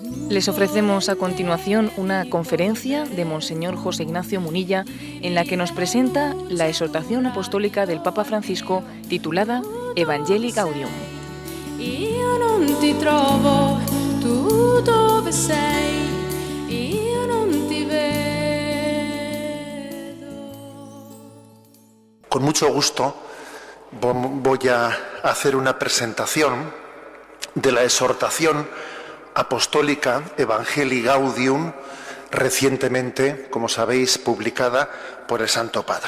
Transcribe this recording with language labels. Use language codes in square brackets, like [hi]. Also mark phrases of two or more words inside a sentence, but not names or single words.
[es] Les ofrecemos a continuación una conferencia de Monseñor José Ignacio Munilla en la que nos presenta la exhortación apostólica del Papa Francisco titulada Evangelii Gaudium. [it] Io non ti trovo, tu dove sei? Io non ti vedo. [es] Con mucho gusto voy a hacer una presentación de la exhortación apostólica Evangelii Gaudium, recientemente, como sabéis, publicada por el Santo Padre.